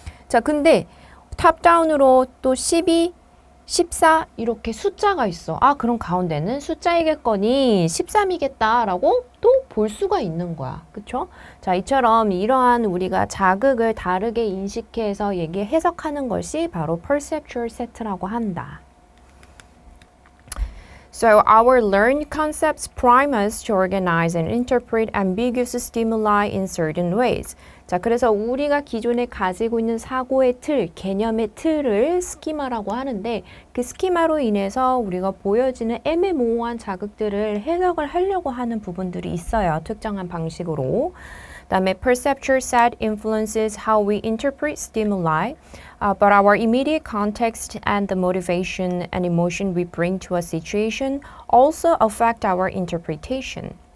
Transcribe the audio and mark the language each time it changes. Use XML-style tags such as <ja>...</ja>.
<ko>자, 근데 탑다운으로 또 12, 14 이렇게 숫자가 있어. 그럼 가운데는 숫자이겠거니 13이겠다라고 또 볼 수가 있는 거야. 그쵸? 자, 이처럼 이러한 우리가 자극을 다르게 인식해서 해석하는 것이 바로 perceptual set라고 한다.</ko> <en>So our learned concepts prime us to organize and interpret ambiguous stimuli in certain ways.</en> <ko>자, 그래서 우리가 기존에 가지고 있는 사고의 틀, 개념의 틀을 스키마라고 하는데 그 스키마로 인해서 우리가 보여지는 애매모호한 자극들을 해석을 하려고 하는 부분들이 있어요. 특정한 방식으로. 그다음에</ko> <en>perceptual set influences how we interpret stimuli, but our immediate context and the motivation and emotion we bring to a situation also affect our interpretation.</en>